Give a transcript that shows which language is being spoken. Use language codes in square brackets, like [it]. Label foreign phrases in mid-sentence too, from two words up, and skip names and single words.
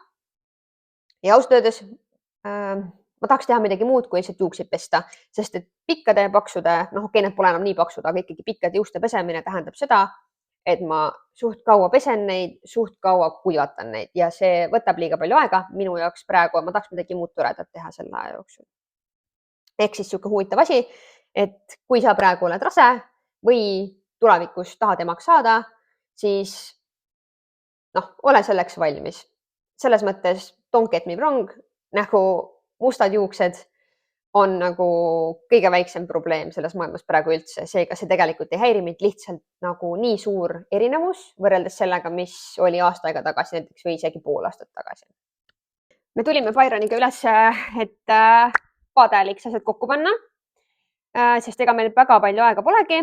[et] Ja ausalt öeldes ma tahaks teha midagi muud, kui lihtsalt juukseid pesta, sest et pikkade ja paksude, okei, need pole enam nii paksud, aga ikkagi pikkade juuste pesemine tähendab seda, et ma suht kaua pesen neid, suht kaua kuivatan neid ja see võtab liiga palju aega minu jaoks praegu, ma tahaks midagi muud toredat teha selle aja jooksul. Ehk siis siuke huvitav asi, et kui sa praegu oled rase või tulevikus tahad emaks saada, siis ole selleks valmis. Selles mõttes [en] don't get me wrong, [et] nagu mustad juuksed on nagu kõige väiksem probleem selles maailmas praegu üldse. Seega see tegelikult ei häiri mind, lihtsalt nagu nii suur erinevus võrreldes sellega, mis oli aasta aega tagasi näiteks või isegi pool aastat tagasi. Me tulime Byroniga üles, et padeliks asjad kokku panna, sest ega meil väga palju aega polegi.